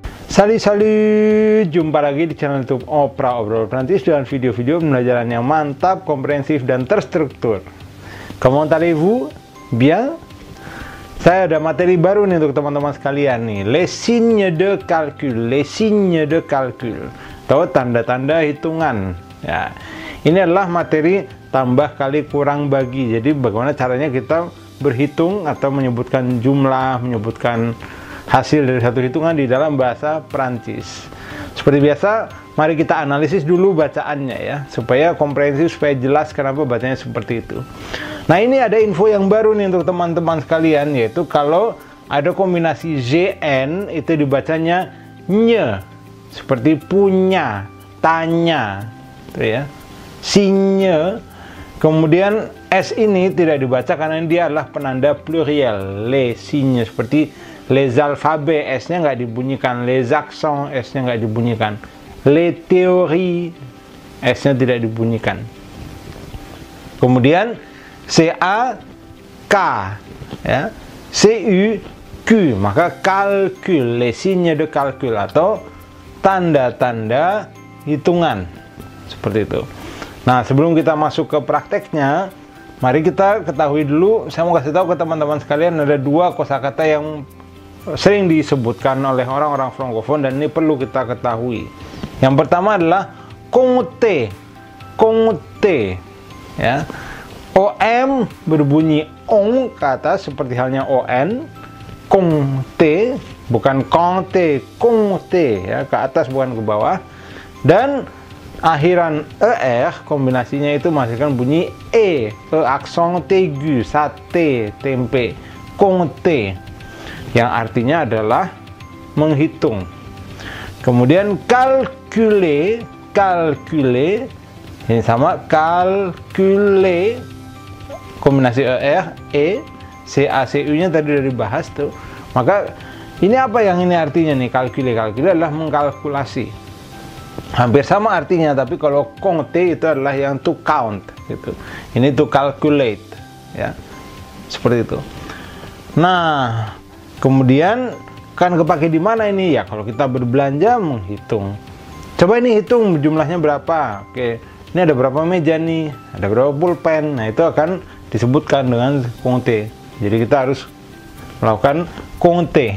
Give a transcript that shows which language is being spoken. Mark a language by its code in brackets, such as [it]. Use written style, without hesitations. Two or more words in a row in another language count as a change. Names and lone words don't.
[id] Salut, jumpa lagi di channel YouTube Opera Obrol Prancis dengan video-video pembelajaran yang mantap, komprehensif, dan terstruktur. [fr] Comment allez-vous? Bien? [id] Saya ada materi baru nih untuk teman-teman sekalian nih, [fr] les signes de calcul, les signes de calcul, [id] atau tanda-tanda hitungan. Ya, ini adalah materi tambah kali kurang bagi. Jadi bagaimana caranya kita berhitung atau menyebutkan jumlah, menyebutkan hasil dari satu hitungan di dalam bahasa Prancis. Seperti biasa, mari kita analisis dulu bacaannya ya, supaya komprehensif, supaya jelas kenapa bacanya seperti itu. Nah, ini ada info yang baru nih untuk teman-teman sekalian, yaitu kalau ada kombinasi ZN itu dibacanya nye, seperti punya, tanya, gitu ya. Signe. Kemudian S ini tidak dibaca karena dia adalah penanda pluriel, [fr] les signes, [id] seperti [fr] les alphabets, [id] S-nya nggak dibunyikan, [fr] les accents, [id] S-nya nggak dibunyikan, [fr] les théories, [id] S-nya tidak dibunyikan. Kemudian C-A-K, ya, C-U-Q, maka calcul, [fr] les signes de calcul, [id] atau tanda-tanda hitungan, seperti itu. Nah, sebelum kita masuk ke prakteknya, mari kita ketahui dulu, saya mau kasih tahu ke teman-teman sekalian, ada dua kosakata yang sering disebutkan oleh orang-orang Frankofon dan ini perlu kita ketahui. Yang pertama adalah compter, compter, ya. OM berbunyi ong ke atas seperti halnya ON, compter, bukan compter, compter, ya, ke atas bukan ke bawah. Dan akhiran ER kombinasinya itu menghasilkan bunyi [fr] accent aigu, [id] sate, tempe, compter, yang artinya adalah menghitung. Kemudian calculer, calculer, ini sama calculer, kombinasi ER, CACU nya tadi udah dibahas tuh. Maka ini apa yang ini artinya nih, calculer? Calculer adalah mengkalkulasi. Hampir sama artinya, tapi kalau compter itu adalah yang [en] to count [id] gitu. Ini [en] to calculate, [id] ya. Seperti itu. Nah, kemudian kan kepake di mana ini ya? Kalau kita berbelanja menghitung. Coba ini hitung jumlahnya berapa. Oke, ini ada berapa meja nih? Ada berapa pulpen? Nah, itu akan disebutkan dengan compter. Jadi kita harus melakukan compter.